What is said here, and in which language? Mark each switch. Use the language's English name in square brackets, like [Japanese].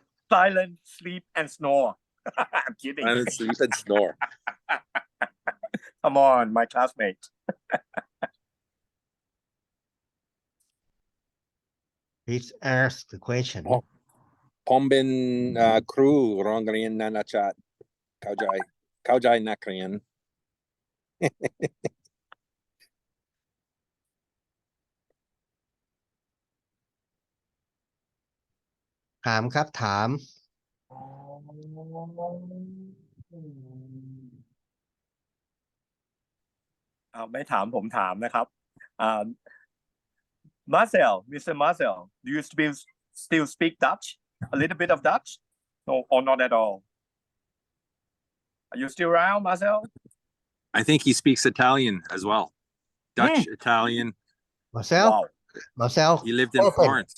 [English] Silent, sleep, and snore. I'm kidding. Silent, sleep, and snore. Come on, my classmate. Please ask the question. [Thai] ผมเป็นครูโรงเรียนนานาชาติเข้าใจนักเรียน ถามครับถาม ไม่ถามผมถามนะครับMarcel, Mr. [English] Marcel, do you still speak Dutch? A little bit of Dutch? No, or not at all? Are you still around, Marcel? I think he speaks Italian as well. Dutch, Italian. Marcel, Wow. Marcel, He lived in Florence.